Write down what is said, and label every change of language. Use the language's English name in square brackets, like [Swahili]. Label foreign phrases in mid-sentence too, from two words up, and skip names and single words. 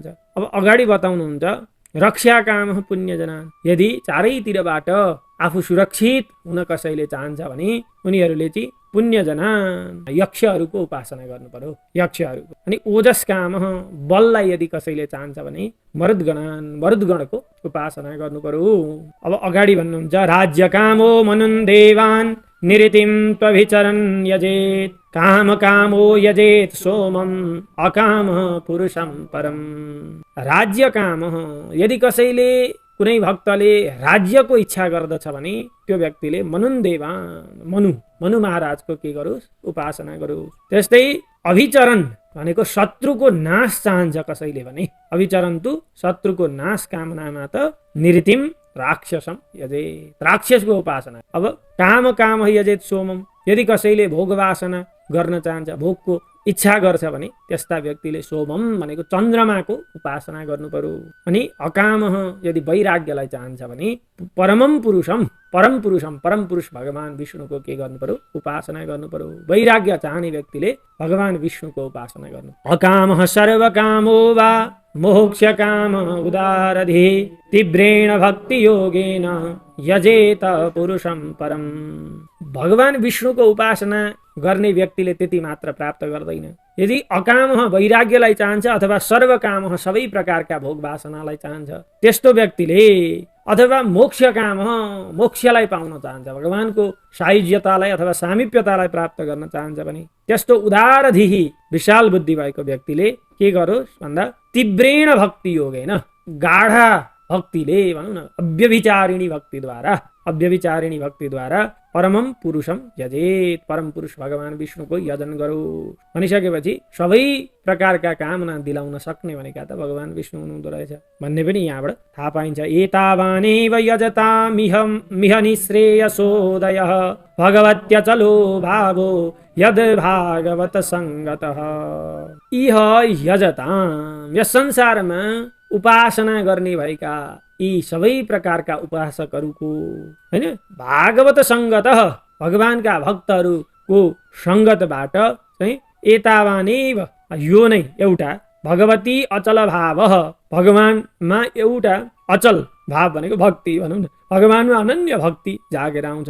[Nepali] अब अगाडि बताउनुहुन्छ रक्षा काम पुण्यजनान्, यदि चारैतिरबाट आफू सुरक्षित हुन कसैले चाहन्छ भने उनीहरूले चाहिँ पुण्यजनान् यक्षहरूको उपासना गर्नु पर्यो, यक्षहरूको। अनि ओजस काम, बललाई यदि कसैले चाहन्छ भने मरुद्गणान्, मरुद्गणको उपासना गर्नु पर्यो। [Sanskrit] अब अगाडि भन्नुहुन्छ राज्य कामो मनुन् देवान् निरतिं त्वभिचरन् यजेत काम कामो यजेत सोमम अकाम पुरुषं परम। [Nepali] राज्य काम, यदि कसैले कुनै भक्तले राज्यको इच्छा गर्दछ भने त्यो व्यक्तिले [Sanskrit] मनुन् देवान्, [Nepali] मनु महाराजको के गरोस्, उपासना गरोस्। त्यस्तै अभिचरण भनेको शत्रुको नाश चाहन्छ कसैले भने अभिचरन्तु शत्रुको नाश कामनामा त निरतिम राक्षसम यजेत, राक्षसको उपासना। अब [Sanskrit] काम काम यजेत सोमम, [Nepali] यदि कसैले भोग वासना गर्न चाहन्छ, भोगको इच्छा गर्छ भने त्यस्ता व्यक्तिले सोमम भनेको चन्द्रमाको उपासना गर्नु पर्यो। अनि अकाम यदि वैराग्यलाई चाहन्छ भने [Sanskrit] परमम पुरुषम, परम पुरुषम, [Nepali] परम पुरुष भगवान विष्णुको के गर्नु पर्यो? उपासना गर्नु पर्यो। वैराग्य चाहने व्यक्तिले भगवान विष्णुको उपासना गर्नु। [Sanskrit] अकाम सर्वकामो वा मोक्ष काम उदारधि तीव्रेण भक्ति योगेन यजेत पुरुषम परम। [Nepali] भगवान विष्णुको उपासना गर्ने व्यक्तिले त्यति मात्र प्राप्त गर्दैन। यदि अकाम वैराग्यलाई चाहन्छ अथवा सर्वकाम सबै प्रकारका भोग वासनालाई चाहन्छ, त्यस्तो व्यक्तिले अथवा मोक्ष काम मोक्षलाई पाउन चाहन्छ, भगवानको सायुज्यतालाई अथवा सामिप्यतालाई प्राप्त गर्न चाहन्छ भने त्यस्तो उदारधिही विशाल बुद्धि भएको व्यक्तिले के गरोस् भन्दा [Sanskrit] तीव्रेण भक्ति योगेन, [Nepali] गाढा भक्तिले भनौँ न अव्यभिचारिणी भक्तिद्वारा [Sanskrit] परमम पुरुषम यजेत, [Nepali] परम पुरुष भगवान विष्णुको यजन गरो। भनिसकेपछि सबै प्रकारका कामना दिलाउन सक्ने भनेका त भगवान विष्णु हुनुहुँदो रहेछ भन्ने पनि यहाँबाट थाहा पाइन्छ। [Sanskrit] एतावानेव यजतामिह निःश्रेयसोदयः भगवत्यचलो भावो यद भागवत संगतः। इह यजताम, [Nepali] यस संसारमा उपासना गर्ने भएका यी सबै प्रकारका उपासकहरूको हैन भागवत संगत, भगवानका भक्तहरूको संगतबाट चाहिँ एतावानेव यो नै एउटा भगवती अचल भाव, भगवानमा एउटा अचल भाव भनेको भक्ति भनौँ न, भगवानमा अनन्य भक्ति जागेर आउँछ।